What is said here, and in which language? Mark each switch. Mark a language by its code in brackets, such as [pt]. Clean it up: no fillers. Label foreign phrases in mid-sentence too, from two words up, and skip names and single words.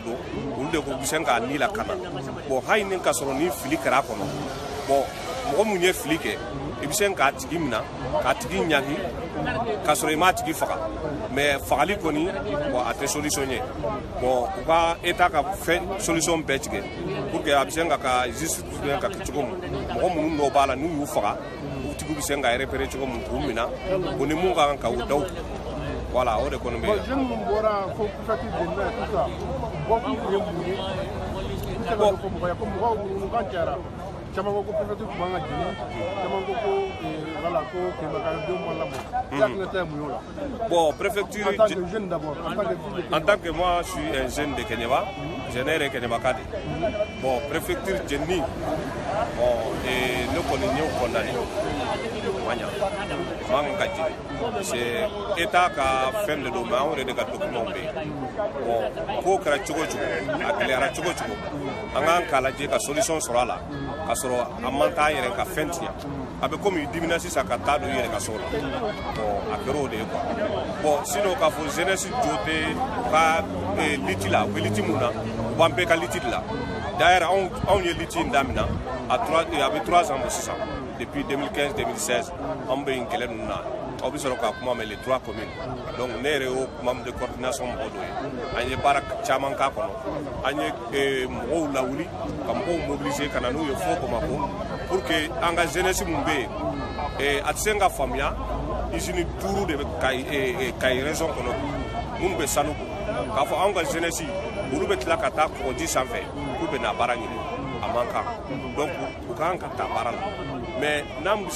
[bm] don olu de ko bɛ se k'a ni lakana bon hali ni ka sɔrɔ ni fili kɛra a kɔnɔ bon mɔgɔ mun ye fili kɛ i bɛ se k'a tigi minɛ k'a tigi ɲagi k'a sɔrɔ i m'a tigi faga mais fagali kɔni bon a tɛ solution ye bon u ka état ka fɛn solution bɛɛ tigɛ [fr] pour que [bm] a bɛ se ka justice ka kɛ cogo min mɔgɔ minnu dɔw b'a la n'u y'u faga u tigiw bɛ se ka repérer cogo min k'u minɛ o ni mun ka kan ka u daw voilà o de kɔni bɛ yen. jeune minnu bɔra fo [fr] préfecture de maire tout ça [bm] bɔ k'u kun ye mun ye i bɛ se ka dɔ fɔ mɔgɔ ye ko mɔgɔw minnu kan cayara caman ko préfecture tun man ka jigin caman ko voilà ko kɛmɛkaradenw ma lamɔ i hakili tɛ mun y'o la. [fr] bon préfecture en tant que jeune d'abord en tant que moi je suis un jeune de Kéniéba je n'ai rien Kéniéba de bon préfecture jenni bon [bm] ne kɔni n y'o [fr] condamné [bm] ma ɲa man ka jigin [fr] c'est état [bm] ka fɛn de don mais anw yɛrɛ de ka document bɛ yen bon ko kɛra cogo cogo a gɛlɛyara cogo cogo an k'an k'a lajɛ ka solution sɔrɔ a la ka sɔrɔ a man taa yɛrɛ ka fɛn tiɲɛ a bɛ komi i dimina sisan ka taa don i yɛrɛ ka so la bon a kɛra o de ye [fr] quoi bon sinon [bm] k'a fɔ jeunesse jo tɛ u ka liti la u bɛ liti mun na u b'an bɛɛ ka liti de la d'ailleurs anw ye liti in daminɛ a bɛ 3 ans bɔ sisan depuis 2015-2016 an bɛ nin kɛlɛ ninnu na aw bɛ sɔrɔ ka kuma mɛn [fr] les 3 communes donc [bm] ne yɛrɛ y'o [fr] membre de coordination [bm] mɔgɔ dɔ ye an ye baara caman k'a kɔnɔ an ye mɔgɔw lawuli ka mɔgɔw mobiliser ka na n'u ye fo Bamako pour que an ka jeunesse mun bɛ yen a tɛ se ka faamuya usine 5 de bɛ Kayi région kɔnɔ minnu bɛ sanu bɔ k'a fɔ anw ka jeunesse olu bɛ tila ka taa kɔgɔji sanfɛ k'u bɛ na baara ɲini a man kan donc u ka kan ka taa baara la mais n'an bɛ se